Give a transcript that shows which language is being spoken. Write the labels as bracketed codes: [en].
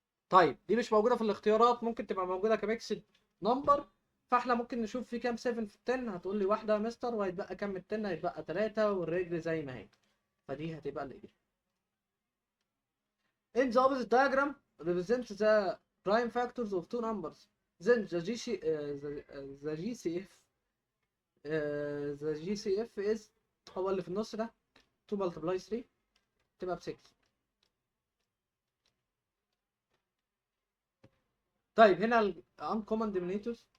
[ar] طيب دي مش موجودة في الاختيارات، ممكن تبقى موجودة كميكسد نمبر. فاحنا ممكن نشوف في كام 7 في ال 10. هتقول لي واحدة يا مستر، وهيتبقى كام من 10؟ هيتبقى 3 والرجل زي ما هي. فدي هتبقى الإجابة. [en] In the opposite diagram represent the prime factors of two numbers. Then the GCF the GCF is [ar] هو اللي في النص ده [en] 2 multiply 3 [ar] تبقى ب 6. طيب هنا ال [en] uncommon denominators.